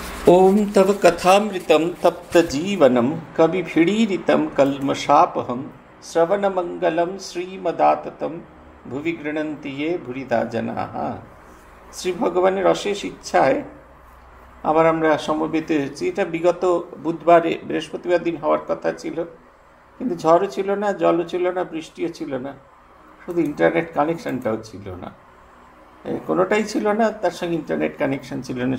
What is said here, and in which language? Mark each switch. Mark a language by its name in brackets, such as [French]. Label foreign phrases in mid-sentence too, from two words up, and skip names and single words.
[Sanskrit] ओम तव कथामृतं तप्तजीवनं कविभिडीरितं कल्मषापहं श्रवणमंगलं श्रीमदाततं भुवि गृह्णन्ति ये भूरिदा जनाः। [Bangla] শ্রী ভগবানের অশেষ ইচ্ছায় আবার আমরা সমবেত হয়েছি। এটা বিগত বুধবারে বৃহস্পতিবার দিন হওয়ার কথা ছিল, কিন্তু ঝড়ও ছিল না, জলও ছিল না, বৃষ্টিও ছিল না, শুধু [English] internet connectionটাও [Bangla] ছিল না, কোনোটাই ছিল না, তার সঙ্গে [English] internet connection [Bangla] ছিল না।